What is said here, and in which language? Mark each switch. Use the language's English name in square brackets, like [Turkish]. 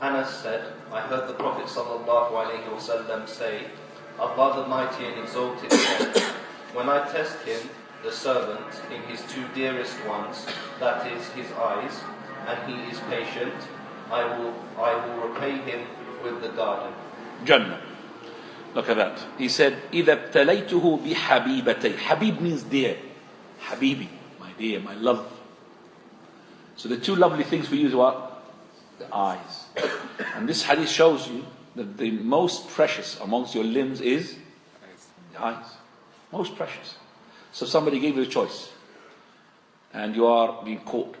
[English] Anas said, I heard the Prophet ﷺ say, Allah the Mighty and Exalted said, when I test him, the servant, in his two dearest ones, that is his eyes, and he is patient, I will repay him with the garden. Jannah. Look at that. He said, [Arabic] إِذَا ابْتَلَيْتُهُ بِحَبِيبَتَيْ. [English] Habib means dear. Habibi, my dear, my love. So the two lovely things we use are what? The eyes. And this hadith shows you that the most precious amongst your limbs is the eyes. Most precious. So somebody gave you a choice. And you are being caught.